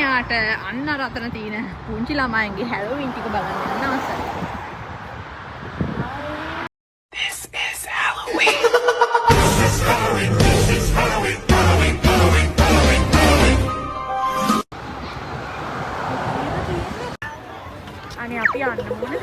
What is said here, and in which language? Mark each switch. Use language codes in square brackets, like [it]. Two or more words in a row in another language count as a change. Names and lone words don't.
[si] මට අන්න රතන තියෙන පුංචි ළමයින්ගේ හැලෝවින් ටික බලන්න යන්න අවශ්‍යයි. [en] This is Halloween. This is Halloween. This is Halloween. Halloween. Halloween. Halloween. Halloween. [si] අනේ අපි යන්න ඕනද?